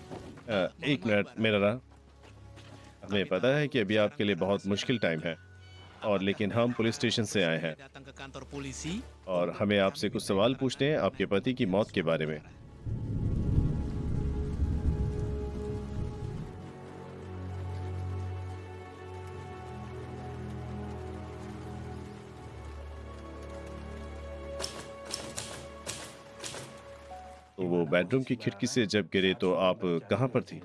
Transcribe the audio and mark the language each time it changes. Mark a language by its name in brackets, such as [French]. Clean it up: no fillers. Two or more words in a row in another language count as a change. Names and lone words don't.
[Hindi] एक मिनट, मेरा हमें पता है कि अभी आपके लिए बहुत मुश्किल टाइम है, और लेकिन हम पुलिस स्टेशन से आए हैं [Indonesian] datang ke kantor polisi. [Hindi] और हमें आपसे कुछ सवाल पूछने हैं आपके पति की मौत के बारे में। तो वो बेडरूम की खिड़की से जब गिरे तो आप कहाँ पर थी?